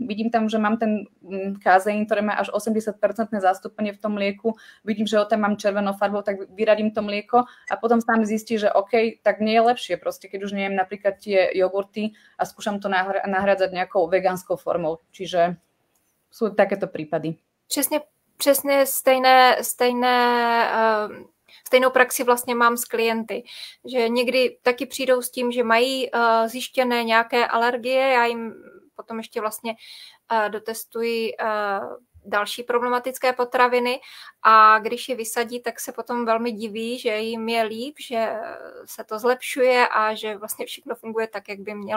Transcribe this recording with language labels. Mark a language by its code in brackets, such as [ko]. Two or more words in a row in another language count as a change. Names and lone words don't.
[sk] Vidím tam, že mám ten kazeín, ktoré má až 80% zastúpenie v tom mlieku. Vidím, že ho tam mám červenou farbou, tak vyradím to mlieko a potom sám zistí, že OK, tak nie je lepšie proste, keď už nejem napríklad tie jogurty a skúšam to nahrádzať nejakou vegánskou formou. Čiže sú takéto prípady. [cs] Přesně stejnou praxi vlastně mám s klienty, že někdy taky přijdou s tím, že mají zjištěné nějaké alergie, já jim potom ještě vlastně dotestuji další problematické potraviny a když je vysadí, tak se potom velmi diví, že jim je líp, že se to zlepšuje a že vlastně všechno funguje tak, jak by mělo.